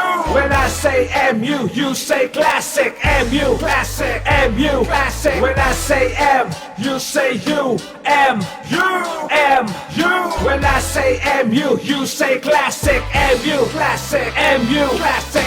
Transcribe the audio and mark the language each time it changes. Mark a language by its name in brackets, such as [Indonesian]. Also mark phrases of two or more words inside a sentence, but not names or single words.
[English] When I say MU, you say classic, MU, classic, MU, classic. When I say M, you say U, M, U, M, U. When I say MU, you say classic, MU, classic, MU. MU, classic.